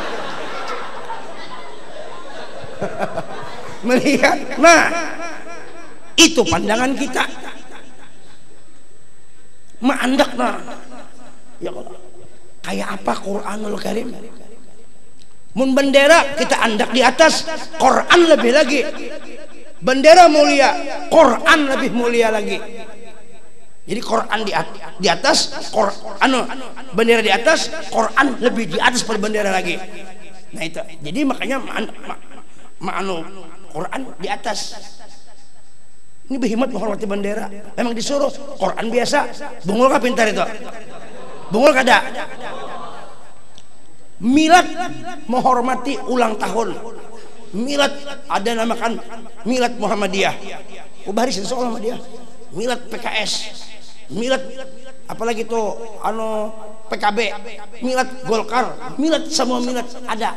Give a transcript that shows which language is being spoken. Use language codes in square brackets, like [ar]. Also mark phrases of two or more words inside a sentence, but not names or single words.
[id] Melihat, nah itu pandangan kita. [bjn] Maandak nah, ya Allah, kayak apa Quranul Karim? Mun bendera kita andak di atas, Quran lebih lagi. [id] Bendera mulia, Quran lebih mulia lagi. Jadi Quran di atas, bendera di atas, Quran lebih di atas pada bendera lagi. Nah itu, jadi makanya Quran di atas. Ini berhikmat menghormati bendera. [bjn] Memang disuruh Quran biasa. Bungul kah pintar itu? Bungul kada? [id] Milad menghormati ulang tahun. Milad ada namakan Milad Muhammadiyah. Kubaris soal Muhammadiyah. Milad PKS. Milad apalagi tuh PKB. Milad Golkar. Milad semua milad ada.